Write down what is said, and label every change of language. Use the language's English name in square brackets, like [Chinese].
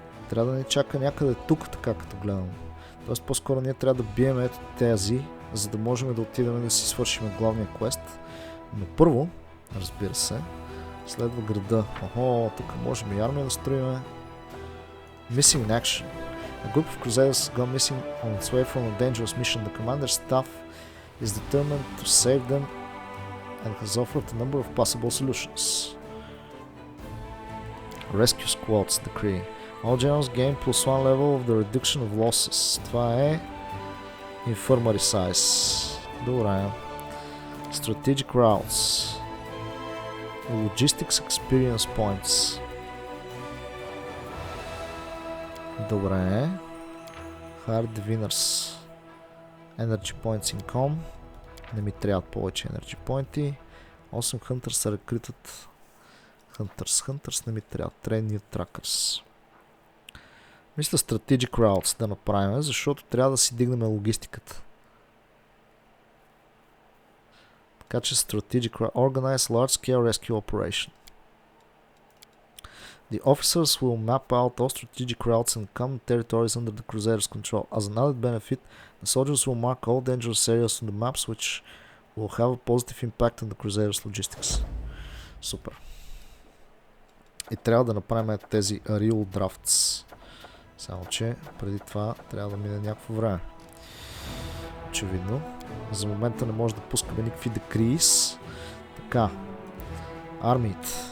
[Bulgarian] Трябва да ни чака някъде тук, така като гледам. Тоест по-скоро ние трябва да бием ето тези, за да можем да отидем да си свършим главния квест. Но първо, разбира се, следва града. Охо, тук можем и армия да строиме. [English] Missing in action. A group of crusaders gone missing on its way from a dangerous mission. The commander's staff is determined to save them and has offered a number of possible solutions. Rescue Squads Decree. All generals gain +1 level of the reduction of losses. [Bulgarian] Това е Infirmary Size. Добре. Strategic Routes. [English] Logistics Experience Points. [Bulgarian] Добре. [English] Hard Diviners. Energy Points Income. [Bulgarian] Не ми трябват повече Energy Points. 8 Hunters са рекрутът. Hunters не ми трябват. [English] Train New Trackers. [Bulgarian] Мисля Strategic Routes да направим, защото трябва да си дигнем логистиката. Така че [English] Strategic Route. Organize Large Scale Rescue Operation. The officers will map out all strategic routes and common territories under the Crusader's control. As an added benefit, the soldiers will mark all dangerous areas on the maps, which will have a positive impact on the Crusader's logistics. [Bulgarian] Супер. И трябва да направим тези Real Drafts. Само че преди това трябва да мине някакво време. Очевидно. За момента не може да пускаме никакви декриз. Така. Армиите.